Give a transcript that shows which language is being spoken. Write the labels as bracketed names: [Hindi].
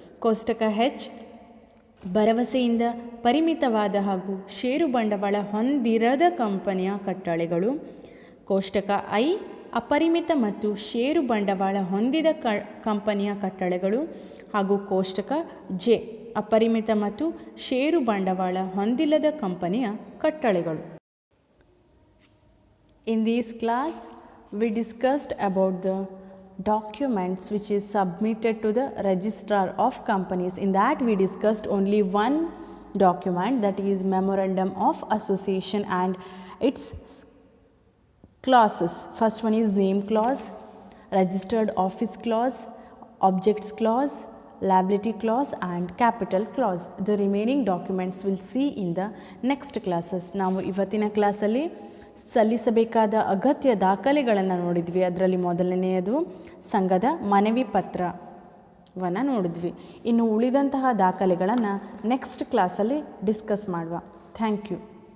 [Kannada] ಕೋಷ್ಟಕ ಹೆಚ್, ಭರವಸೆಯಿಂದ ಪರಿಮಿತವಾದ ಹಾಗೂ ಷೇರು ಬಂಡವಾಳ ಹೊಂದಿರದ ಕಂಪನಿಯ ಕಟ್ಟಳೆಗಳು. ಕೋಷ್ಟಕ ಐ, ಅಪರಿಮಿತ ಮತ್ತು ಷೇರು ಬಂಡವಾಳ ಹೊಂದಿದ ಕಂಪನಿಯ ಕಟ್ಟಳೆಗಳು. ಹಾಗೂ ಕೋಷ್ಟಕ ಜೆ, ಅಪರಿಮಿತ ಮತ್ತು ಷೇರು ಬಂಡವಾಳ ಹೊಂದಿಲ್ಲದ ಕಂಪನಿಯ ಕಟ್ಟಳೆಗಳು. [English] In this class, we discussed about the documents which is submitted to the registrar of companies. In that we discussed only one document, that is memorandum of association and its clauses. First one is name clause, registered office clause, objects clause, liability clause and capital clause. The remaining documents we'll see in the next classes. [Kannada] ನಾವು ಇವತ್ತಿನ ಕ್ಲಾಸಲ್ಲಿ ಸಲ್ಲಿಸಬೇಕಾದ ಅಗತ್ಯ ದಾಖಲೆಗಳನ್ನು ನೋಡಿದ್ವಿ. ಅದರಲ್ಲಿ ಮೊದಲನೆಯದು ಸಂಘದ ಮನವಿ ಪತ್ರವನ್ನು ನೋಡಿದ್ವಿ. ಇನ್ನು ಉಳಿದಂತಹ ದಾಖಲೆಗಳನ್ನು ನೆಕ್ಸ್ಟ್ ಕ್ಲಾಸಲ್ಲಿ ಡಿಸ್ಕಸ್ ಮಾಡುವ. Thank you.